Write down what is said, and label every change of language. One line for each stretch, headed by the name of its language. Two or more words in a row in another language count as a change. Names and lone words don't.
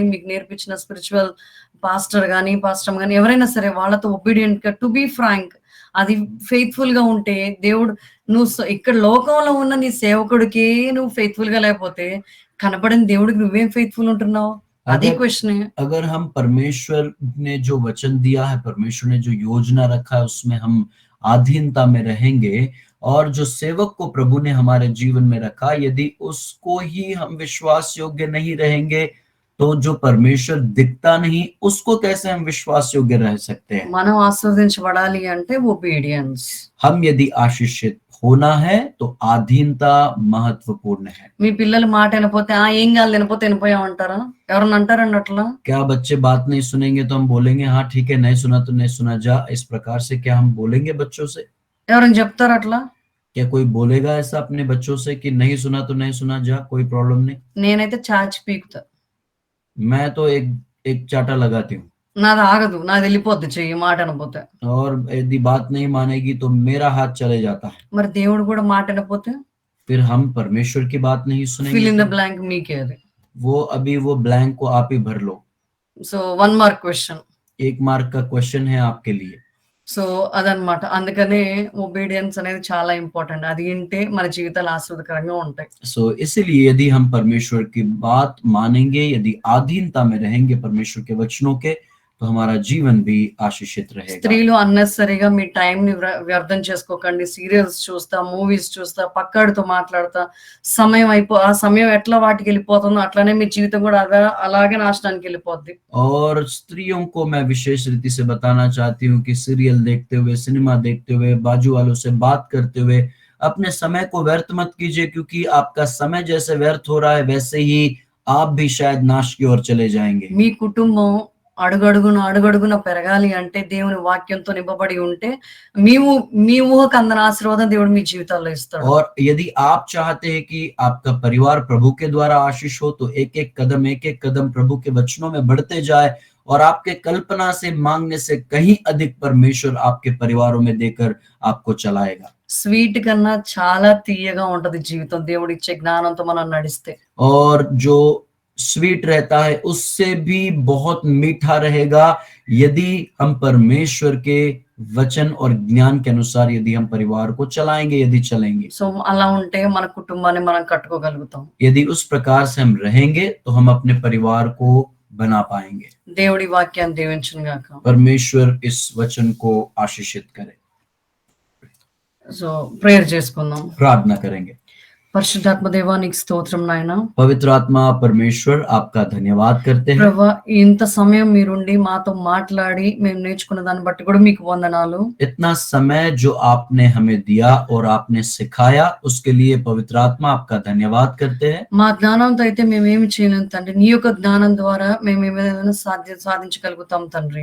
Telugu: మీకు నేర్పించిన
English: spiritual pastor
Telugu: గాని పాస్టర్ గాని ఎవరైనా సరే వాళ్ళతో ఒబీడియంట్ గా,
English: to be frank,
Telugu: అది ఫెయిత్ఫుల్ గా ఉంటే దేవుడు, నువ్వు ఇక్కడ లోకంలో ఉన్న నీ సేవకుడికి నువ్వు ఫెయిత్ఫుల్ గా లేకపోతే కనపడిన దేవుడికి నువ్వేం ఫెయిత్ఫుల్ ఉంటున్నావు? అదే క్వశ్చన్.
Hindi: अगर हम परमेश्वर ने जो वचन दिया है, परमेश्वर ने जो योजना रखा है, उसमें हम आधीनता में रहेंगे, और जो सेवक को प्रभु ने हमारे जीवन में रखा, यदि उसको ही हम विश्वास योग्य नहीं रहेंगे, तो जो परमेश्वर दिखता नहीं उसको कैसे हम विश्वास योग्य रह सकते हैं?
Telugu: మనం ఆశీర్వదించబడాలి అంటే ఒబీడియన్స్.
Hindi: हम यदि आशीषित होना है तो आधीनता महत्वपूर्ण है।
Telugu: మీ పిల్లలు మాట వినపోతే ఏం కాదు, వినపోతే వినిపోయామంటారా? ఎవరన్నా అంటారండి అట్లా?
Hindi: क्या बच्चे बात नहीं सुनेंगे तो हम बोलेंगे हाँ ठीक है, नहीं सुना तो नहीं सुना जा, इस प्रकार से क्या हम बोलेंगे बच्चों से?
Telugu: ఎవరైనా చెప్తారు అట్లా?
Hindi: क्या कोई बोलेगा ऐसा अपने बच्चों से कि नहीं सुना तो नहीं सुना जा, कोई प्रॉब्लम नहीं?
Telugu: నేనైతే చాచి పీకుతా.
Hindi: मैं तो एक चाटा लगाती हूँ,
Telugu: నాది ఆగదు, నాది వెళ్ళిపోద్ది చెయ్యి మాట వినపోతే.
Hindi: और यदि बात नहीं मानेगी तो मेरा हाथ चले जाता है।
Telugu: మరి దేవుడు కూడా మాట వినపోతే
Hindi: फिर हम परमेश्वर की बात नहीं
English: fill in the
Hindi: सुनेंगे।
Telugu: బ్లాంక్ మీకే అది.
Hindi: वो ब्लैंक को आप ही भर लो।
English: so 1 mark question.
Hindi: 1 मार्क का क्वेश्चन है आपके लिए।
Telugu: సో అదనమాట. అందుకనే ఒబీడియన్స్ అనేది చాలా ఇంపార్టెంట్. అది వింటే మన జీవితాలు ఆస్వాదకరంగా ఉంటాయి.
Hindi: सो इसीलिए यदि हम परमेश्वर की बात मानेंगे, यदि आधीनता में रहेंगे परमेश्वर के वचनों के, तो हमारा जीवन भी आशीषित रहेगा।
Telugu: స్త్రీలు అన్నెసరీగా మీ టైం ని వ్యర్థం చేసుకోకండి. సీరియల్స్ చూస్తా, మూవీస్ చూస్తా, పక్కడితో మాట్లాడతా ఆ సమయం ఎట్లా వాటికి వెళ్ళిపోతుందో అట్లానే మీ జీవితం కూడా అలాగే నాశనానికి వెళ్ళిపోద్ది.
Hindi: और स्त्रियों को मैं विशेष रीति से बताना चाहती हूँ कि सीरियल देखते हुए, सिनेमा देखते हुए, बाजू वालों से बात करते हुए अपने समय को व्यर्थ मत कीजिए, क्योंकि आपका समय जैसे व्यर्थ हो रहा है वैसे ही आप भी शायद नाश की ओर चले जाएंगे।
Telugu: మీ కుటుంబం అడుగడుగున పెరగాలి అంటే దేవుని వాక్యంతో నింపబడి ఉంటే మీ ఊహకు అందని ఆశీర్వాదం దేవుడు మీ జీవితాల్లో ఇస్తాడు.
Hindi: और यदि आप चाहते हैं कि आपका परिवार प्रभु के द्वारा आशीष हो, तो एक एक कदम प्रभु के वचनों में बढ़ते जाए, और आपके कल्पना से मांगने से कहीं अधिक परमेश्वर आपके परिवारों में देकर आपको चलाएगा।
Telugu: స్వీట్ కన్నా చాలా తీయగా ఉంటది జీవితం దేవుడిచ్చే జ్ఞానంతో మనం నడిస్తే.
Hindi: और जो स्वीट रहता है उससे भी बहुत मीठा रहेगा यदि हम परमेश्वर के वचन और ज्ञान के अनुसार यदि हम परिवार को चलाएंगे, यदि चलेंगे।
Telugu: సో అలా ఉంటే మన కుటుంబాన్ని మనం కట్టుకోగలుగుతాం.
Hindi: यदि उस प्रकार से हम रहेंगे तो हम अपने परिवार को बना पाएंगे।
Telugu: దేవుడి వాక్యాన్ని దీవించును గాక.
Hindi: परमेश्वर इस वचन को आशीषित करे।
English: so prayer
Telugu: చేసుకుందాం.
Hindi: प्रार्थना करेंगे।
Telugu: పరిశుద్ధాత్మ దేవా నీకు స్తోత్రం నాయనా.
Hindi: पवित्र आत्मा परमेश्वर आपका धन्यवाद करते हैं।
Telugu: ప్రభా ఇంత సమయం మీరుండి మాతో మాట్లాడి మేము నేర్చుకున్న దాన్ని బట్టి కూడా మీకు వందనాలు.
Hindi: इतना समय जो आपने हमें दिया और आपने सिखाया उसके लिए पवित्र आत्मा आपका धन्यवाद करते हैं।
Telugu: మా జ్ఞానంతో అయితే మేమేమి చేయలేం తండ్రి, నీ యొక్క జ్ఞానం ద్వారా మేము ఏమైనా సాధించగలుగుతాం తండ్రి.